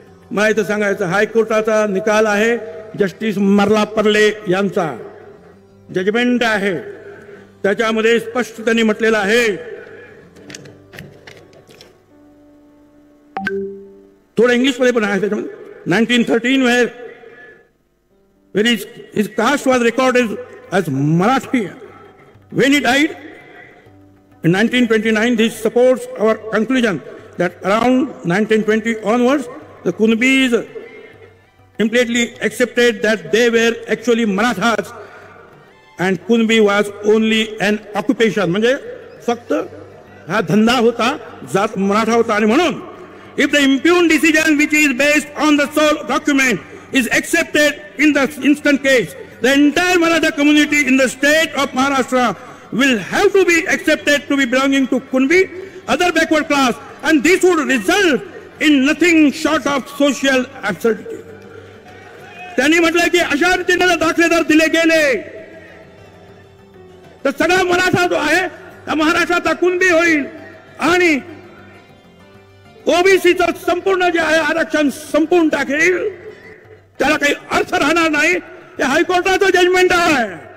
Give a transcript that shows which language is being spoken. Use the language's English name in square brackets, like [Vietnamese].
[Marathi] मला इथं सांगायचं हायकोर्टाचा निकाल आहे. जस्टिस मर्लापर्ले यांचा जजमेंट आहे. त्याच्यामध्ये स्पष्ट त्यांनी म्हटलेलं आहे. थोडं इंग्लिश मध्ये पण आहे त्याच्यामध्ये. [English] 1913 when his caste was recorded as Marathi. When he died in 1929, this supports our conclusion that around 1920 onwards, the Kunbis implicitly accepted that they were actually Marathas and Kunbi was only an occupation. [Marathi] म्हणजे फक्त हा धंदा होता जात मराठा होता. आणि म्हणून [English] if the impugned decision which is based on the sole document is accepted in the instant case, the entire Maratha community in the state of Maharashtra will have to be accepted to be belonging to Kunbi, other backward class, and this would result in nothing short of social absurdity. [Marathi] त्यांनी म्हटलं की अशा रीतीने दाखले जर दिले गेले तर सगळा मराठा जो आहे त्या महाराष्ट्राचा कुणबी होईल आणि ओबीसीचं संपूर्ण जे आहे आरक्षण संपून टाकेल. त्याला काही अर्थ राहणार नाही. हे हायकोर्टाचं जजमेंट आहे.